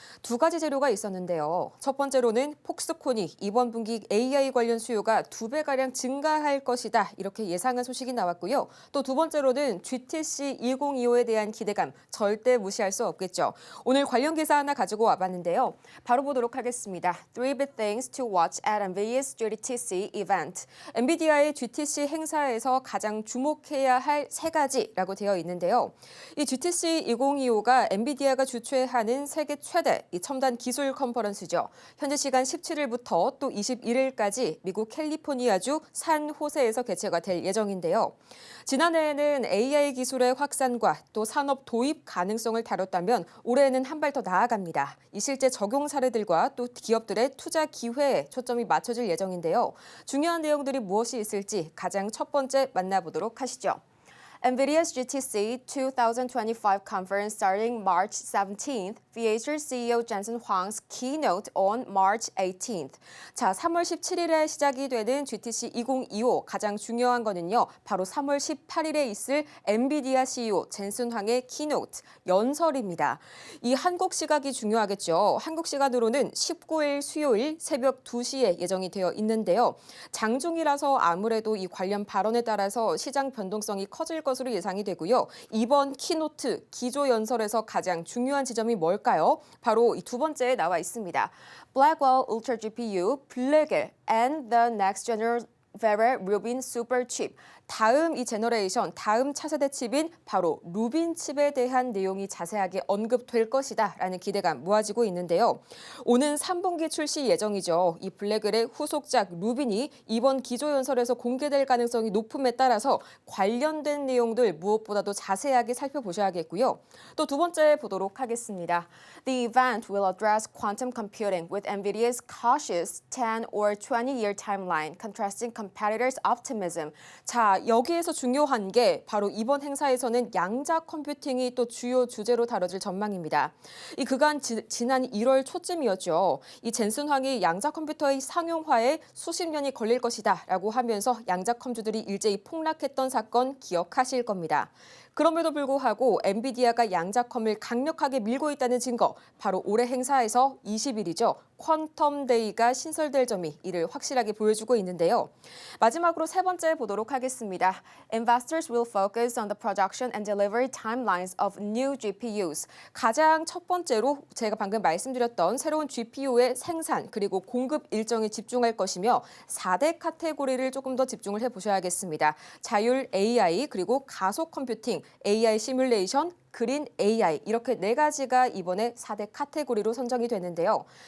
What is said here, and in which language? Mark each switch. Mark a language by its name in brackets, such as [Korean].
[Korean] 두 가지 재료가 있었는데요. 첫 번째로는 폭스콘이 이번 분기 AI 관련 수요가 2배가량 증가할 것이다. 이렇게 예상한 소식이 나왔고요. 또 두 번째로는 GTC 2025에 대한 기대감 절대 무시할 수 없겠죠. 오늘 관련 기사 하나 가지고 와봤는데요. 바로 보도록 하겠습니다. [English] 3 big things to watch at NVIDIA's GTC event. [Korean] 엔비디아의 GTC 행사에서 가장 주목해야 할 세 가지라고 되어 있는데요. 이 GTC 2025가 엔비디아가 주최하는 세계 최대 이 첨단 기술 컨퍼런스죠. 현지 시간 17일부터 또 21일까지 미국 캘리포니아주 산호세에서 개최가 될 예정인데요. 지난해에는 AI 기술의 확산과 또 산업 도입 가능성을 다뤘다면 올해에는 한 발 더 나아갑니다. 이 실제 적용 사례들과 또 기업들의 투자 기회에 초점이 맞춰질 예정인데요. 중요한 내용들이 무엇이 있을지 가장 첫 번째 만나보도록 하시죠. [English] NVIDIA's GTC 2025 conference starting March 17th features CEO Jensen Huang's keynote on March 18th. [Korean] 자, 3월 17일에 시작이 되는 GTC 2025 가장 중요한 거는요. 바로 3월 18일에 있을 엔비디아 CEO 젠슨 황의 키노트 연설입니다. 이 한국 시각이 중요하겠죠. 한국 시간으로는 19일 수요일 새벽 2시에 예정이 되어 있는데요. 장중이라서 아무래도 이 관련 발언에 따라서 시장 변동성이 커질 것으로 예상이 되고요. 이번 키노트 기조 연설에서 가장 중요한 지점이 뭘까요? 바로 이 두 번째에 나와 있습니다. [English] Blackwell Ultra GPU, 블랙웰 and the next generation Vera Rubin Super Chip. [Korean] 다음 이 제너레이션, 다음 차세대 칩인 바로 루빈 칩에 대한 내용이 자세하게 언급될 것이다라는 기대가 모아지고 있는데요. 오는 3분기 출시 예정이죠. 이 블랙웰의 후속작 루빈이 이번 기조연설에서 공개될 가능성이 높음에 따라서 관련된 내용들 무엇보다도 자세하게 살펴보셔야겠고요. 또 두 번째 보도록 하겠습니다. [English] The event will address quantum computing with NVIDIA's cautious 10 or 20-year timeline, contrasting competitors' optimism. [Korean] 자, 여기에서 중요한 게 바로 이번 행사에서는 양자 컴퓨팅이 또 주요 주제로 다뤄질 전망입니다. 이 그간 지난 1월 초쯤이었죠. 이 젠슨 황이 양자 컴퓨터의 상용화에 수십 년이 걸릴 것이다라고 하면서 양자 컴퓨터들이 일제히 폭락했던 사건 기억하실 겁니다. 그럼에도 불구하고 엔비디아가 양자컴을 강력하게 밀고 있다는 증거, 바로 올해 행사에서 20일이죠. 퀀텀 데이가 신설될 점이 이를 확실하게 보여주고 있는데요. 마지막으로 세 번째 보도록 하겠습니다. [English] Investors will focus on the production and delivery timelines of new GPUs. [Korean] 가장 첫 번째로 제가 방금 말씀드렸던 새로운 GPU의 생산 그리고 공급 일정에 집중할 것이며 4대 카테고리를 조금 더 집중을 해보셔야겠습니다. 자율 AI 그리고 가속 컴퓨팅, AI 시뮬레이션, 그린 AI 이렇게 네 가지가 이번에 4대 카테고리로 선정이 되는데요.